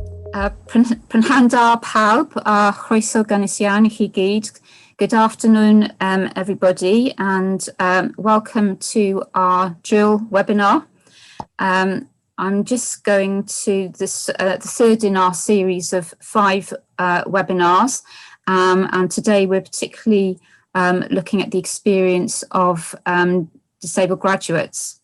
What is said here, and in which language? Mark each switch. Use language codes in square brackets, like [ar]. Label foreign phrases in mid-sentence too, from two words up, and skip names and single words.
[cy] Prynhawn pawb a chroeso gynnes iawn I chi gyd. [en] Good afternoon, everybody, and welcome to our drill webinar. I'm just going to the third in our series of 5 webinars, and today we're particularly looking at the experience of disabled graduates.